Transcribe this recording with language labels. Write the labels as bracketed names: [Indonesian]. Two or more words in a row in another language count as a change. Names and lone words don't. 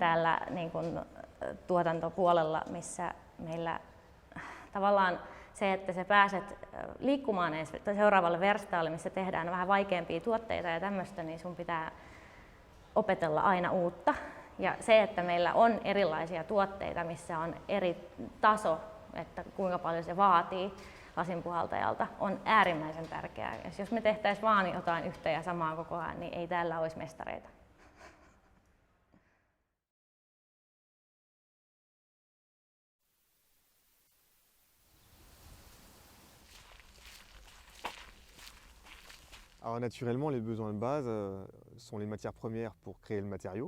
[Finnish] täällä niin kuin tuotantopuolella, missä meillä tavallaan se, että sä pääset liikkumaan seuraavalle verstaalle, missä tehdään vähän vaikeampia tuotteita ja tämmöistä, niin sun pitää opetella aina uutta. Ja se, että meillä on erilaisia tuotteita, missä on eri taso, että kuinka paljon se vaatii lasinpuhaltajalta, on äärimmäisen tärkeää. Ja jos me tehtäisiin vaan jotain yhtä ja samaa koko ajan, niin ei täällä olisi mestareita. [French] Alors naturellement, les besoins de base sont les matières premières pour créer le matériau.